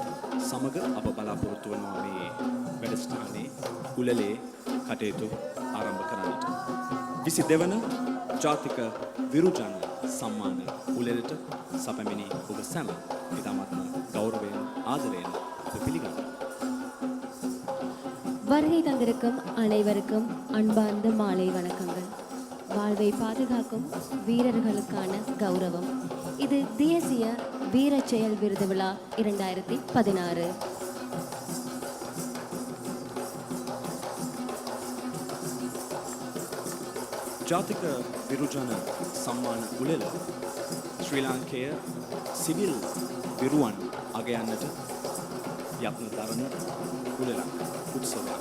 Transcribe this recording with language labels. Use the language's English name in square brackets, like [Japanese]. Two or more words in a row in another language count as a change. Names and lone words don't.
[Sinhala] සමග අප බලාපොරොත්තු වනවා මේ වැඩසටහනේ උළෙලේ කටයුතු ආරම්භ කරන්නට 22 වන ජාතික විරුජන සම්මාන උළෙලට සැපැමිණි ඔබ සැම ඉතාමත්ම ගෞරවයෙන් ආදරයෙන් අප පිළිගන්නවා. [Tamil] வருகை தந்திருக்கும் அனைவருக்கும் அன்பார்ந்த மாலை வணக்கங்கள். வாழ்வை பாதுகாக்கும் வீரர்களுக்கான கௌரவம். இது தேசிய வீரச் செயல் விருது விழா 2016. [Sinhala] ජාතික විරුජන සම්මාන උළෙල ශ්‍රී ලාංකේය සිවිල් විරුවන් අගයන්නට යත්න දරන උළෙලක් උත්සවයක්.